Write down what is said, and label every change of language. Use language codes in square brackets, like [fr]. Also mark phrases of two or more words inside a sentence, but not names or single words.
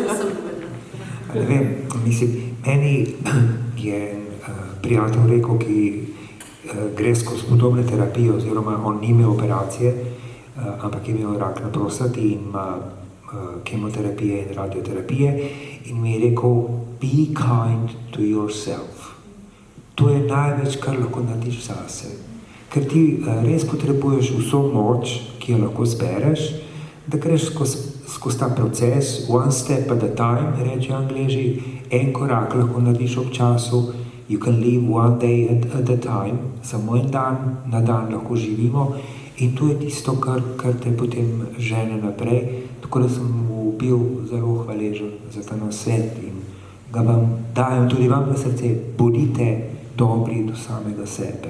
[sl] Ne vem, mislim, meni je prijatelj rekel, ki gre skozi podobne terapije, oziroma on ni imel operacije, ampak je imel rak na prostati in ima kemoterapije in radioterapije in mi je rekel, [en] be kind to yourself. [sl] To je največ, kar lahko narediš zase. Ker ti res potrebuješ vso moč, ki jo lahko zbereš, da greš skozi ta proces, [en] one step at a time, [sl] reče Angleži, en korak lahko narediš ob času, [en] you can live one day at a time, [sl] samo en dan na dan lahko živimo in to je tisto, kar te potem žene naprej. Tako da sem mu bil zelo hvaležen za ta nasvet in ga vam dajem tudi vam na srce, bodite dobri do samega sebe.